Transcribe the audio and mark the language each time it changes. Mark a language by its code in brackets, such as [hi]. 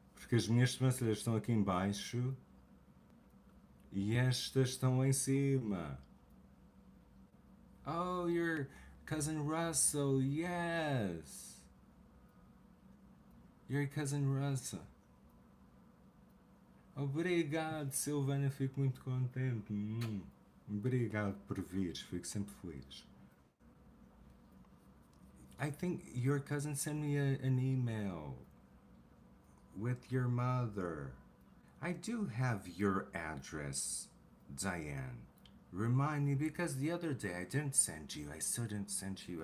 [pt] Porque as minhas sobrancelhas estão aqui embaixo e estas estão lá em cima. [en] Oh, your cousin Russell, yes. Your cousin Russell. [pt] Obrigado, Silvana, fico muito contente. Obrigado por vir, fico sempre feliz. [en] I think your cousin sent me an email with your mother. I do have your address, Diane. Remind me, because the other day I didn't send you. I still didn't send you.